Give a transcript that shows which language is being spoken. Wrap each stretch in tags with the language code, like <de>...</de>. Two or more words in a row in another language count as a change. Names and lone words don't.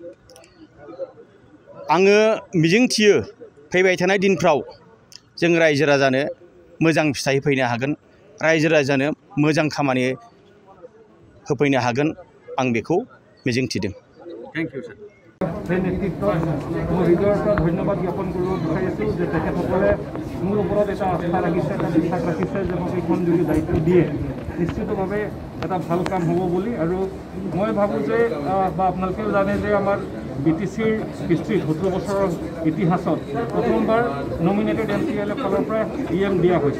<brx>आङो मिजिंथियो फैबाय थानाय दिनफ्राव जों रायजो राजानो मोजां फिथाइ होफैनो हागोन, रायजो राजानो मोजां खामानि होफैनो हागोन, आं बेखौ मिजिंथिदों।</brx> <en>thank you sir.</en> <as>সেই নেতৃত্বত মোৰ হৃদয়ৰ পৰা ধন্যবাদ জ্ঞাপন কৰিব বিচাৰিছোঁ যে তেখেতসকলে মোৰ ওপৰত এটা আস্থা ৰাখিছে, এটা বিশ্বাস ৰাখিছে যে মোক এইখন যদি দায়িত্ব দিয়ে নিশ্চিতভাৱে এটা ভাল কাম হ'ব বুলি। আৰু মই ভাবোঁ যে বা আপোনালোকেও জানে যে আমাৰ BTCৰ হিষ্ট্ৰীত 70 বছৰৰ ইতিহাসত প্ৰথমবাৰ নমিনেটেড MCLA ফালৰ পৰা EM দিয়া হৈছে।</as>